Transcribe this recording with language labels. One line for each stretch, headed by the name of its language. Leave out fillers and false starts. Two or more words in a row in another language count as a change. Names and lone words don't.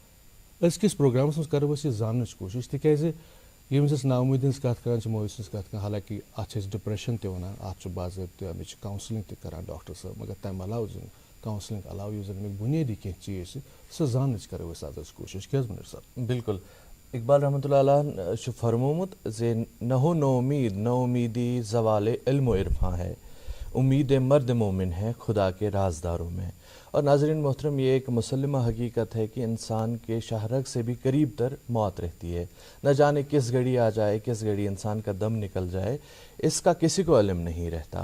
Kashmiri: أزکِس پروگرامس منٛز کرو أسۍ یہِ زاننٕچ کوٗشش, تِکیازِ ییٚمہِ وِزِ أسۍ نا اُمیٖدی ہٕنٛز کتھ کران چھِ, مایوٗسی ہٕنٛز کتھ کران, حالانکہِ اتھ چھِ أسۍ ڈپریشن تہِ ونان, اتھ چھُ باضٲبطہٕ امِچ چھِ کاونسلنگ تہِ کران ڈاکٹر صٲب, مگر تمہِ علاوٕ زن کاونسلنگ علاوٕ یُس زن امیُک بُنیٲدی کینٛہہ چیٖز چھِ سۄ زاننٕچ کرو أسۍ آز أسۍ کوٗشش. کیٛاہ حظ مُنیٖر صٲب؟
Urdu: بالکل, اقبال رحمۃ اللہ علیہ
Kashmiri: چھُ فرمومُت زِ
Urdu: نہ ہو نو امید, نو امیدی زوال علم و عرفاں ہے, امید مرد مومن ہے خدا کے رازداروں میں. اور ناظرین محترم, یہ ایک مسلمہ حقیقت ہے کہ انسان کے شاہرگ سے بھی قریب تر موت رہتی ہے. نہ جانے کس گھڑی آ جائے, کس گھڑی انسان کا دم نکل جائے, اس کا کسی کو علم نہیں رہتا.